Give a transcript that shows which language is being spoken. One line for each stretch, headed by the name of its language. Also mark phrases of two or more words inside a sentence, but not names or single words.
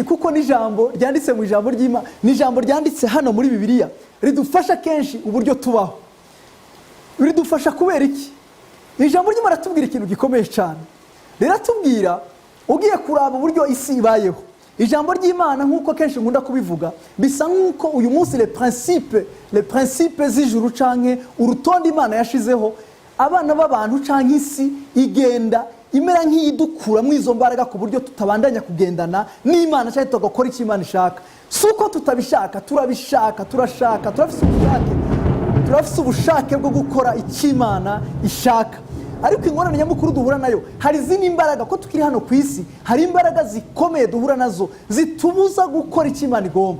Rundi: Kuko ni ijambo ryanditse mu ijambo ry'Imana, ni ijambo ryanditse hano muri Bibiliya, ridufasha kenshi uburyo tubaho. Ridufasha kubera iki? Ijambo ry'Imana ratubwira ikintu gikomeye cyane. Riratubwira ugiye kuraba uburyo isi ibayeho. Ijambo ry'Imana nkuko kenshi nkunda kubivuga, bisa nkuko uyu munsi
French: les principes
Rundi: z'ijuru canke urutonde Imana yashizeho, abana b'abantu canke isi igenda imera nk'idukura mu izo mbaraga ku buryo tutabandanya kugendana n'Imana cyane tugakora icyo Imana ishaka. Suko tutabishaka, turabishaka, turafise ubushake bwo gukora icyo Imana ishaka. Ariko ingorane nyamukuru duhura nayo, hari izindi imbaraga ko tukiri hano ku isi, hari imbaraga zikomeye duhura nazo zitubuza gukora icyo Imana igomba.